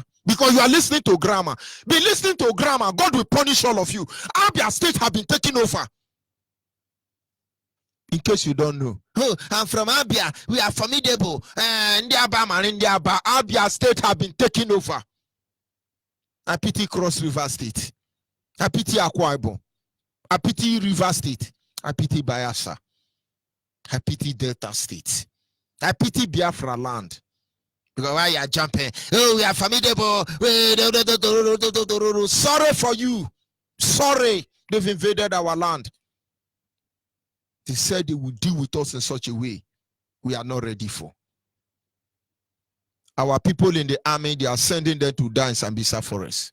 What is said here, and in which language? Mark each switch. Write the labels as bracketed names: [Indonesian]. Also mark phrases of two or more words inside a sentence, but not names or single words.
[English] Because you are listening to grammar. Be listening to grammar. God will punish all of you. Abia State have been taken over. In case you don't know. Oh, I'm from Abia. We are formidable. Abia State have been taken over. I pity Cross River State. I pity Akwa Ibom. I pity River State. I pity Bayelsa. I pity Delta State. I pity Biafra land. Because why you are jumping? Oh, we are formidable. Sorry for you. Sorry. They've invaded our land. They said they would deal with us in such a way we are not ready for. Our people in the army, they are sending them to die in Sambisa Forest.